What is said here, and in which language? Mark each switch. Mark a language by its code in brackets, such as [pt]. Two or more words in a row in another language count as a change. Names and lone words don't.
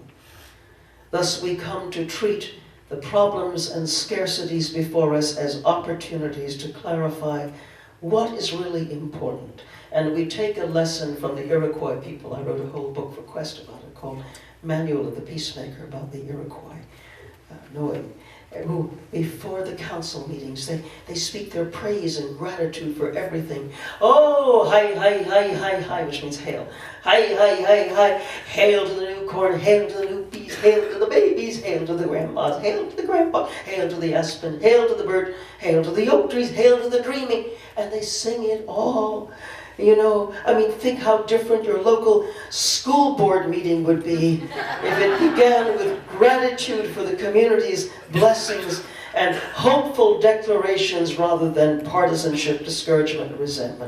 [en] Thus we come to treat the problems and scarcities before us as opportunities to clarify what is really important. And we take a lesson from the Iroquois people. I wrote a whole book for Quest about it called Manual of the Peacemaker, about the Iroquois, who before the council meetings, they speak their praise and gratitude for everything. Oh, hi, hi, hi, hi, hi, which means hail. Hi, hi, hi, hi, hail to the new corn, hail to the new peas, hail to the babies, hail to the grandmas, hail to the grandpa, hail to the aspen, hail to the bird, hail to the oak trees, hail to the dreaming. And they sing it all. You know, I mean, think how different your local school board meeting would be if it began with gratitude for the community's blessings and hopeful declarations rather than partisanship, discouragement, resentment.